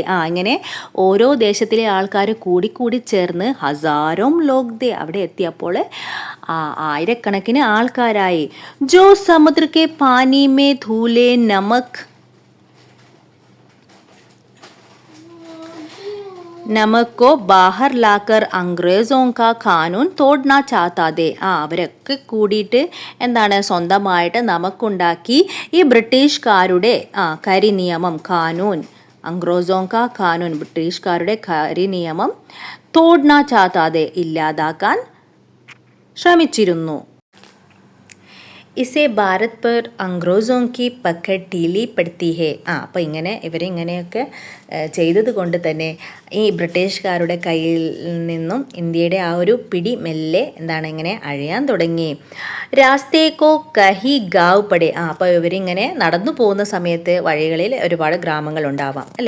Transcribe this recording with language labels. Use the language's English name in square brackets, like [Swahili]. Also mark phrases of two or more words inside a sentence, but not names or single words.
[Malayalam] ഇങ്ങനെ ഓരോ ദേശത്തിലെ ആൾക്കാർ കൂടി ചേർന്ന് [Hindi] हज़ारों लोग [Malayalam] ദേ അവിടെ എത്തിയപ്പോൾ ആയിരക്കണക്കിന് ആൾക്കാരായി. [Hindi] जो समुद्र के पानी में धूले नमक को बाहर लाकर അംഗ്രേസോं का कानून तोड़ना चाहता थे. [Malayalam] അവരൊക്കെ കൂടിയിട്ട് എന്താണ്, സ്വന്തമായിട്ട് നമുക്കുണ്ടാക്കി ഈ ബ്രിട്ടീഷുകാരുടെ കരി നിയമം, കാനൂൻ, [Hindi] अंग्रेज़ों का कानून, [Malayalam] ബ്രിട്ടീഷുകാരുടെ കരി നിയമം, [Hindi] तोड़ना चाहते, [Malayalam] ഇല്ലാതാക്കാൻ ശ്രമിച്ചിരുന്നു. [Hindi] इसे भारत पर अंग्रेज़ों की पकड़ ढीली पड़ती है. [Malayalam] അപ്പോൾ ഇവരിങ്ങനെയൊക്കെ ചെയ്തത് കൊണ്ട് തന്നെ ഈ ബ്രിട്ടീഷുകാരുടെ കയ്യിൽ നിന്നും ഇന്ത്യയുടെ ആ ഒരു പിടി മെല്ലെ ഇങ്ങനെ അഴിയാൻ തുടങ്ങി. [Hindi] रास्ते को कहीं गाँव पड़े. [Malayalam] അപ്പോൾ ഇവരിങ്ങനെ നടന്നു പോകുന്ന സമയത്ത് വഴികളിൽ ഒരുപാട് ഗ്രാമങ്ങൾ ഉണ്ടാവാം അല്ലേ.